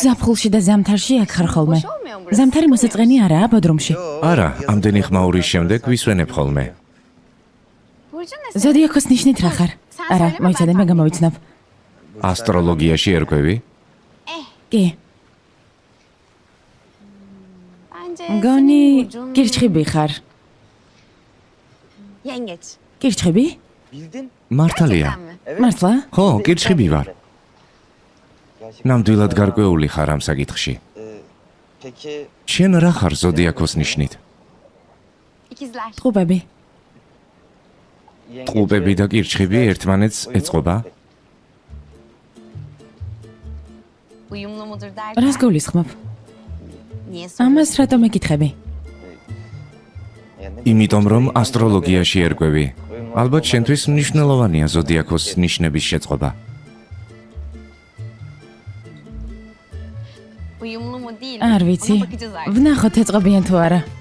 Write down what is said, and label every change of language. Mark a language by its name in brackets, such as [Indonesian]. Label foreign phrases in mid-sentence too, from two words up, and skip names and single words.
[Georgian] ზაფხულში და ზამთარში აქ ხარ ხოლმე. [Turkish] Boş olmuyor mu burası? [Georgian] ზამთარი მოსაწყენი არაა ბოდრომში. არა, ამდენი ხმაურის შემდეგ ვისვენებ ხოლმე. [Turkish] Burcun ne senin? [Georgian] ზოდიაქოს ნიშნით რა ხარ? [Turkish] Sen [Georgian] არა, [Turkish] söyleme, [Georgian] მოიცადე [Turkish] ben [Georgian] მე [Turkish] tahmin [Georgian] გამოვიცნობ. ასტროლოგიაში ერკვევი? კი, [Turkish] Bence [Georgian] გონი [Turkish] senin burcun [Georgian] კირჩხიბი ხარ. [Turkish] yengeç. [Georgian] კირჩხიბი? [Turkish] Bildin? [Georgian] მართალია. [Turkish] Gerçekten mi? Evet. [Georgian] მართლა? ხო, კირჩხიბი ვარ. [Turkish] Gerçekten. [Georgian] ნამდვილად გარკვეული ხარ ამ საკითხში. [Turkish] Peki [Georgian] შენ რა ხარ ზოდიაქოს ნიშნით? [Turkish] İkizler. [Georgian] ტყუპები. [Turkish] yengeç [Georgian] ტყუპები [Turkish] ve [Georgian] და კირჩხიბი ერთმანეთს ეწყობა? [Turkish] Uyumlu mudur derken? [Georgian] რას გულისხმობ? [Turkish] Niye [Georgian] ამას [Turkish] soruyorsun? [Georgian] რატომ ეკითხები? [Turkish] Yani [Georgian] იმიტომ რომ ასტროლოგიაში ერკვევი. ალბათ შენთვის მნიშვნელოვანია ზოდიაქოს ნიშნების შეწყობა. [Turkish] Uyumlu mu değil mi? [Georgian] არ ვიცი. [Turkish] Ona bakacağız artık. [Georgian] ვნახოთ ეწყობიან თუ არა.